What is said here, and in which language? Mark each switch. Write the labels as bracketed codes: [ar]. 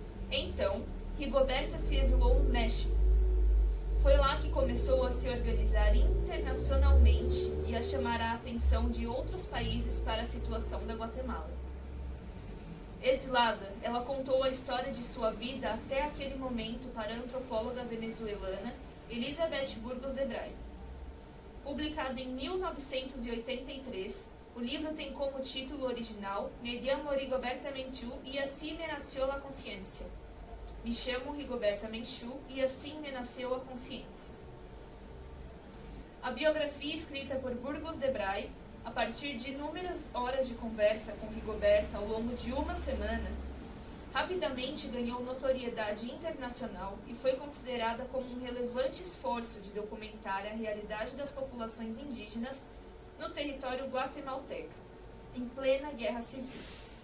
[pt] Então, Rigoberta se exilou no México. Foi lá que começou a se organizar internacionalmente e a chamar a atenção de outros países para a situação da Guatemala. Exilada, ela contou a história de sua vida até aquele momento para a antropóloga venezuelana Elizabeth Burgos de Bray. Publicado em 1983, o livro tem como título original [es] Me llamo Rigoberta Menchú y así me nació la conciencia. [pt] Me chamo Rigoberta Menchú e assim me nasceu a consciência. A biografia escrita por Burgos de Bray, a partir de inúmeras horas de conversa com Rigoberta ao longo de uma semana, rapidamente ganhou notoriedade internacional e foi considerada como um relevante esforço de documentar a realidade das populações indígenas no território guatemalteco, em plena guerra civil.